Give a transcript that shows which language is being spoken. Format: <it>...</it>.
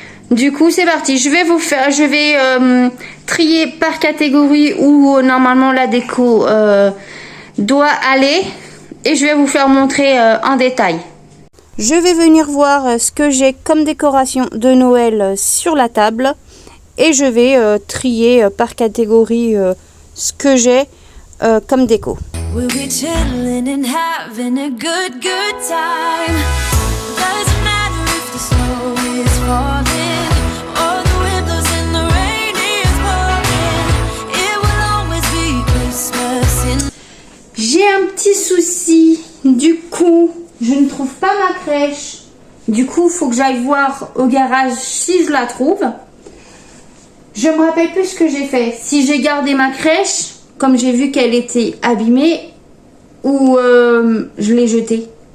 <fr>Du coup c'est parti, je vais trier par catégorie où normalement la déco doit aller et je vais vous faire montrer en détail. Je vais venir voir ce que j'ai comme décoration de Noël sur la table et je vais trier par catégorie ce que j'ai comme déco.</fr> <en>We'll be chilling and having a good time. Doesn't matter snow is falling, or the windows and the rain is pouring, it will always be Christmas in.</en> <fr>J'ai un petit souci. Du coup, je ne trouve pas ma crèche. Du coup, il faut que j'aille voir au garage si je la trouve. Je me rappelle plus ce que j'ai fait. Si j'ai gardé ma crèche, comme j'ai vu qu'elle était abîmée, ou je l'ai jetée.</fr>